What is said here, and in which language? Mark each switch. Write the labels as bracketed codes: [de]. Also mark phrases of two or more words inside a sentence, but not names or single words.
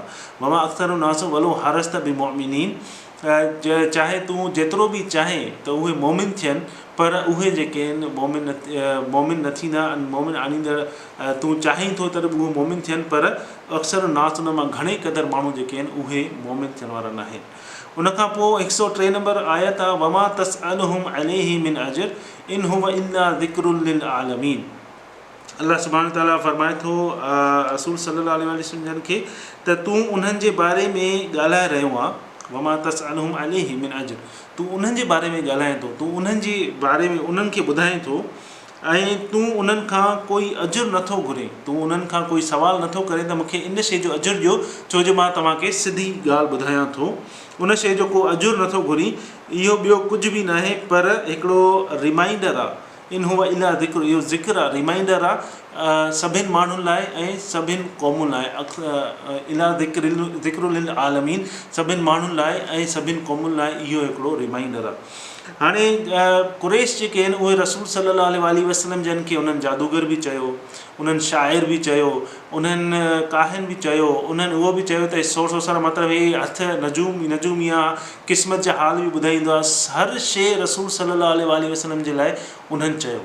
[ar] وما أكثر الناس ولو حرصت بمؤمنين, [sd] चाहे तूं जेतिरो बि चाहे त उहे मोमिन थियनि, पर उहे जेके आहिनि मोमिन न थींदा, मोमिन आणींदड़ तूं चाहीं थो त उहे मोमिन थियनि, पर अक्सर नास उन मां घणे क़दुरु माण्हू जेके आहिनि उहे मोमिन थियण वारा न आहिनि। उनखां पोइ 103 नंबर आयत आहे, [ar] وما تسألهم عليه من أجر إن هو إلا ذكر للعالمين. [sd] अल्लाह [ar] سبحانه وتعالى [sd] फरमाए थो रसूल [ar] صلى الله عليه وسلم [sd] खे त तूं उन्हनि जे बारे में ॻाल्हाए रहियो आहे, [ar] وما تسألهم عليه من أجر, [sd] तूं उन्हनि जे बारे में ॻाल्हाए थो, तूं उन्हनि जे बारे में उन्हनि खे ॿुधाए थो ऐं तूं उन्हनि खां कोई अजुर नथो घुरे, तूं उन्हनि खां कोई सुवाल नथो करे त मूंखे इन शइ जो अजुर ॾियो, छो जो मां तव्हांखे सिधी ॻाल्हि ॿुधायां थो। उन शइ जो को अजुर नथो घुरी, इहो ॿियो कुझु बि न आहे पर हिकिड़ो रिमाइंडर आहे। [ar] إن هو إلا ذكر, [sd] इहो ज़िक्र आहे, रिमाइंडर आहे सभिनि माण्हुनि लाइ ऐं सभिनि क़ौमुनि लाइ। [ar] إلا ذكر للعالمين, [sd] सभिनि माण्हुनि लाइ ऐं सभिनि क़ौमुनि लाइ इहो हिकिड़ो रिमाइंडर आहे। हाणे कुरैश जेके आहिनि उहे रसूल [ar] صلى الله عليه وسلم [sd] जन खे उन्हनि जादूगर बि चयो, उन्हनि शाइर बि चयो, उन्हनि काहिन बि चयो, उन्हनि उहो बि चयो त सोर मतिलबु हे हथ नजूमी आहे, क़िस्मत जा हाल बि ॿुधाईंदो आहे, हर शइ रसूल [ar] صلى الله عليه وسلم [sd] जे लाइ उन्हनि चयो।